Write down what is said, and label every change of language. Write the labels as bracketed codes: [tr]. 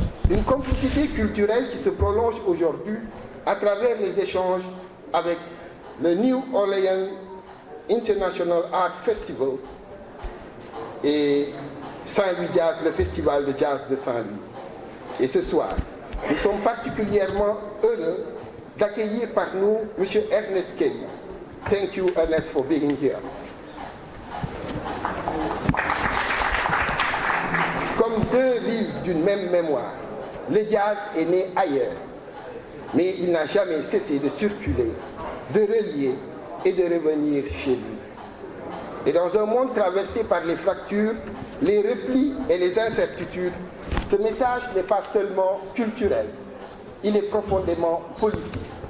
[fr] Une complicité culturelle qui se prolonge aujourd'hui à travers les échanges avec le New Orleans International Art Festival et Saint-Louis Jazz, le festival de jazz de Saint-Louis. Et ce soir, nous sommes particulièrement heureux d'accueillir par nous M. Ernest Kelly. [en] Thank you, Ernest, for being here. [fr] Comme deux livres d'une même mémoire, le jazz est né ailleurs, mais il n'a jamais cessé de circuler, de relier et de revenir chez lui. Et dans un monde traversé par les fractures, les replis et les incertitudes, ce message n'est pas seulement culturel, il est profondément politique.